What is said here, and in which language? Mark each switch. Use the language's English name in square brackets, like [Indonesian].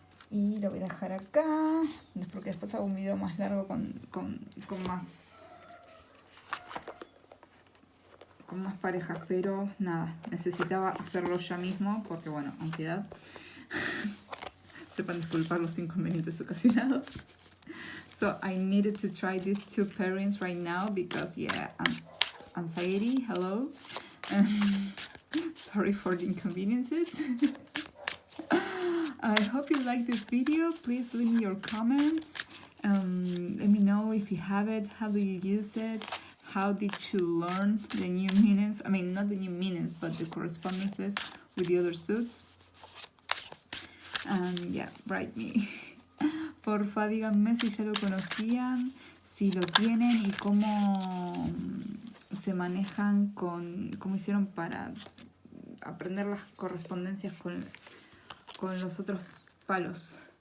[Spanish] Y lo voy a dejar acá, porque después hago un video más largo con más parejas, pero nada, necesitaba hacerlo ya mismo porque bueno, ansiedad. Sepan disculpar los inconvenientes ocasionados. [English] So I needed to try these two pairings right now because yeah, anxiety, hello. Sorry for the inconveniences. I hope you like this video. Please leave me your comments. Let me know if you have it, how do you use it, how did you learn the new meanings, I mean not the new meanings but the correspondences with the other suits. And yeah, write me. [Spanish] Porfa, díganme si ya lo conocían, si lo tienen y cómo se manejan cómo hicieron para aprender las correspondencias con los otros palos.